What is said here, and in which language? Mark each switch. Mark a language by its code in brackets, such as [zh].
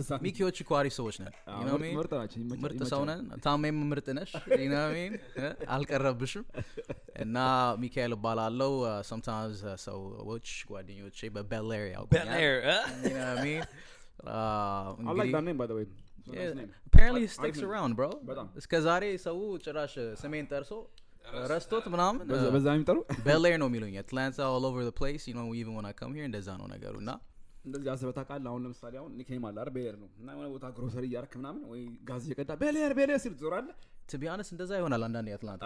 [am] ሚኪዎች እኮ አሪፍ ሰዎች ነን። [en] you know me [am] ምርጥ ሰው ነን። ታሜም ምርጥ ነሽ። you know me አልቀረብሽም። እና ሚካኤል ይባላለሁ። [en] sometimes [am] ሰዎች ጓደኞቼ በቤል ኤር ያውቁኛል። you know me [en] I like that name by the way. Apparently he sticks around bro. [am] እስከ ዛሬ ሰው ጭራሽ ስሜን ጠርሶ ረስቶት ምናምን በዛ የሚጠሩ ቤል ኤር ነው የሚሉኝ። [en] Atlanta all over the place, you know, even when I come here [am] እንደዛ ነው ነገሩና እንደዚህ አስበታ ቃል አሁን ለምሳሌ አሁን ኒኬም አለ አይደል? ቤል ኤር ነው እና የሆነ ቦታ ግሮሰሪ እያደረክ ምናምን ወይ ጋዝ እየቀዳ ቤል ኤር ሲል ትዞራለህ። [en] to be honest [am] እንደዛ ይሆናል አንዳንዴ አትላንታ።